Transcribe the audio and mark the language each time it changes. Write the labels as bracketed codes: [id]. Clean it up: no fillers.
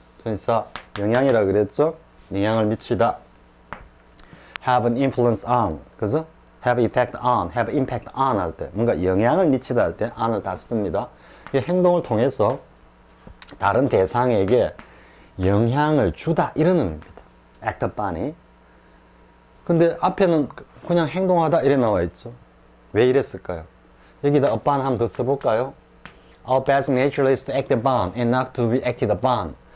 [ko] 전치사 영향이라 그랬죠? 영향을 미치다. [en] have an influence on [ko] 그죠? [en] have effect on, have impact on [ko] 할 때 뭔가 영향을 미치다 할 때 on을 다 씁니다. 이 행동을 통해서 다른 대상에게 영향을 주다 이런 의미입니다. [en] act upon [ko] 이. 근데 앞에는 그냥 행동하다 이래 나와 있죠. 왜 이랬을까요? 여기다 upon 한번 더 써볼까요? [en] Our basic nature is to act upon and not to be acted upon.